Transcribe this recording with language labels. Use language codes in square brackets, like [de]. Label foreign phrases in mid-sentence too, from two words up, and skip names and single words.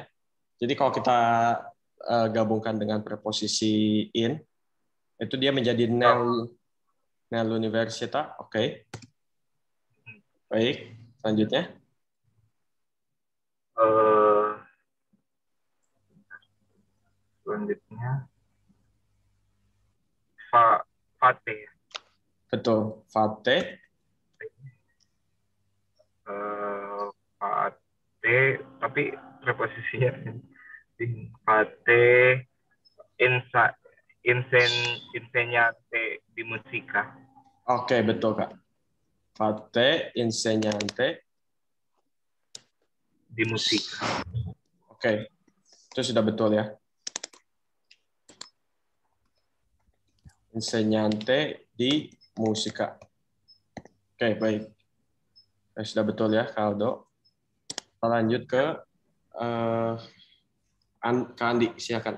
[id] Jadi kalau kita gabungkan dengan preposisi in itu dia menjadi nell'università. Oke. Baik, selanjutnya. Selanjutnya fate. Betul, fate. [it] Fate, [id] tapi preposisinya [it] fate insegnante di musika. [id] Oke, betul Kak. [it] Fate insegnante di musika. [id] Oke, itu sudah betul ya. [it] Insegnante di musika. [id] Oke, baik. Sudah betul ya, Kaldo. Kita lanjut ke Andi, silakan.